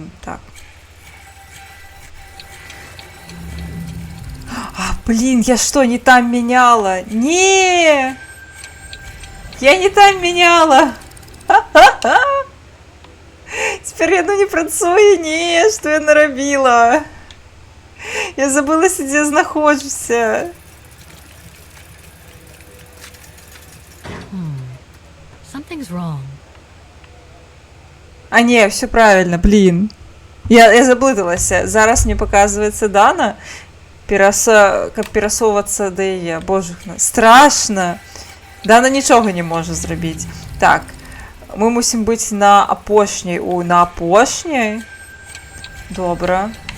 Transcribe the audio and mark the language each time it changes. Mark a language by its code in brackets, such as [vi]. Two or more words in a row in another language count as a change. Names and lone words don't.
[ru] Так. А, блин, я что, не там меняла? Не! Я не там меняла! [be] Теперь яно не працуе, не, что я нарабіла? Я забылася, дзе знаходжуся. [en] Something's wrong. [ru] А не, все правильно, блин. Я заблудилася. [be] Зараз мне показывается Дана. Каб перасоўвацца да яе. [ru] Боже, страшно. [be] Дана нічога не можа зрабіць. Так, мы мусім быць на апошняй. На апошняй? Добра.